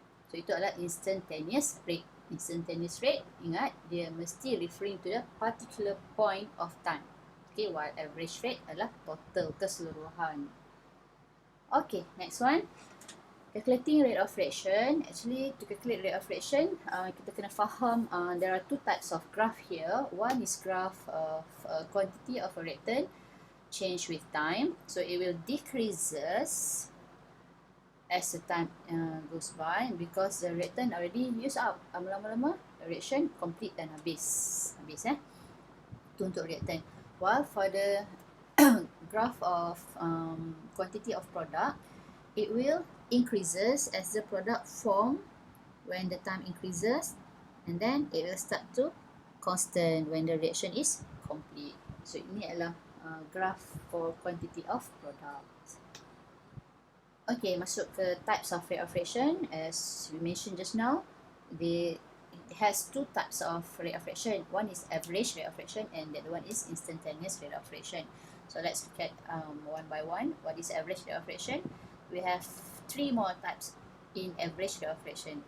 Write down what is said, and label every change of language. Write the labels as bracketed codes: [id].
[ms] So itu adalah instantaneous rate. [en] Instantaneous rate, [ms] ingat dia mesti [en] referring to the particular point of time. Okay, while average rate [ms] adalah total, keseluruhan. [en] Okay, next one. Calculating rate of reaction. Actually, to calculate rate of reaction, [ms] kita kena faham [en] there are two types of graph here. One is graph of quantity of a reactant change with time. So it will decreases as the time goes by because the reactant already used up. [ms] Lama-lama [en] reaction complete [ms] dan habis. Itu untuk reactant. [en] While for the graph of quantity of product, it will increases as the product form when the time increases, and then it will start to constant when the reaction is complete. So [ms] ini adalah [en] graph for quantity of product. Okay, [ms] masuk ke [en] types of rate of reaction. As we mentioned just now, it has two types of rate of reaction. One is average rate of reaction and the other one is instantaneous rate of reaction. So let's look at one by one. What is average rate of reaction? We have three more types in average rate of reaction.